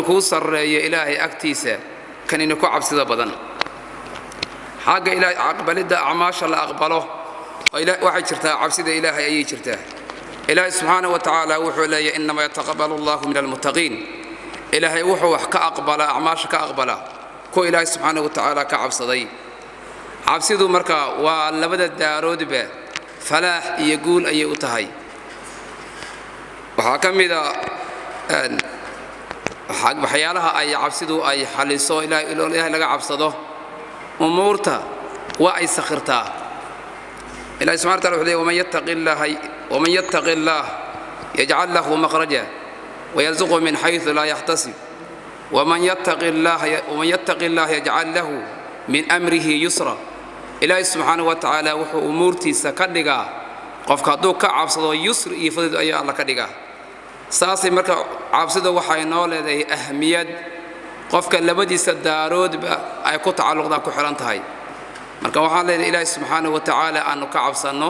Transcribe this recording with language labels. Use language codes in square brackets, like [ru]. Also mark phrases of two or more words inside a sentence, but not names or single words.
[so] ku sareeyo Ilaahay agtiisa kan in ku cabsida badan xagga Ilaahay aqbalida acmaasha la aqbalo waxay jirtaa cabsida Ilaahay ayay jirtaa Ilaahay [ar] سبحانه وتعالى [so] wuxuu leeyahay [ar] إنما يتقبل الله من المتقين [so] Ilaahay wuxuu wax ka aqbala acmaasha ka aqbala ko Ilaahay [ar] سبحانه وتعالى [so] ka cabsaday cabsidu marka waa labada daaroodba falaax iyo guul ayay u tahay waxa kamida waxyaalaha ay cabsidu ay xaliso Ilaahay laga cabsado umuurta waa ay sakhirtaa Ilaahay [ar] سبحانه وتعالى [so] wuxuu leeyahay [ar] ومن يتق الله يجعل له مخرجا ويرزقه من حيث لا يحتسب ومن يتق الله يجعل له من أمره يسرا [so] Ilaahay [ar] سبحانه وتعالى [so] wuxuu umuurtiisa ka dhigaa qofka hadduu ka cabsado yusr iyo fadid ayaa Allah ka dhigaa saasay marka cabsida waxay noo leedahay ahmiyad qofka labadiisa daaroodba ay ku tacalluqda ku xiran tahay marka waxaan leeyahay Ilaahay [ar] سبحانه وتعالى [so] aanu ka cabsano